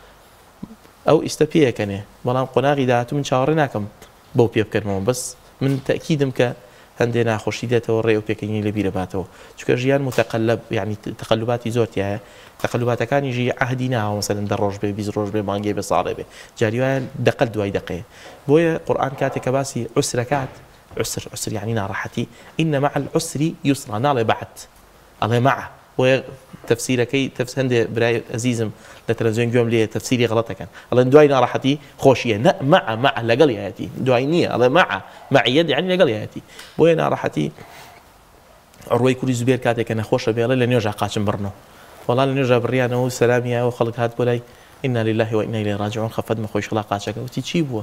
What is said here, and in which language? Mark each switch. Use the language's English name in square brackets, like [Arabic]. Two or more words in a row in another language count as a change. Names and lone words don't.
[Central Kurdish] ئەو ئیستە پێیەکەنێ، بەڵام قۆناغی داهاتوو من چاوەڕێ ناکەم بەو پێ بکەمەوە، بەس من تەکیدم کە هەندێ ناخۆشی دێتەوە ڕێ و پێکەنی لە بیرە باتەوە، چونکە ژیان متەقەلب، یعنی تەقەلوباتی زۆرتیایە، تەقەلوباتەکانیژی عەهدی ناوە، مەسەلەن 10 ڕۆژ بێ 20 ڕۆژ بێ مانگێ بێ ساڵێ بێ، جاری وایە دەقەل دوای دەقەیە. بۆیە قورئان کاتێک کە باسی عوسرەکات، [Arabic] عسر يعني ناڕەحەتی، إن مع العسر يسرا، [Central Kurdish] ناڵێ بەعد ئەڵێ مع، بۆیە تەفسیرەکەی هەندێ برای ئەزیزم لە تەلەڤیزیۆن گوێم لێ تەفسیری غەڵەتەکەن، ئەڵێن دوای ناڕەحەتی خۆشیە، نە مع لەگەڵ یەتی، دوای نییە، ئەڵێ معیەت یعنی لەگەڵ یەتی. بۆیە ناڕەحەتی عروەی کوڕی زوبێر کاتێکە نەخۆشە بێڵێ لە نوێژا قاچم بڕنەوە، وەڵام لە نوێژا بڕیانەوە و سەلامیایەوە خەڵک هات بۆ لای [Arabic] ئینا لله وئینا ئیلەیهی ڕاجعون، [Central Kurdish] خەفەتمە خۆی شڵا قاچەکە، وتی چی بووە؟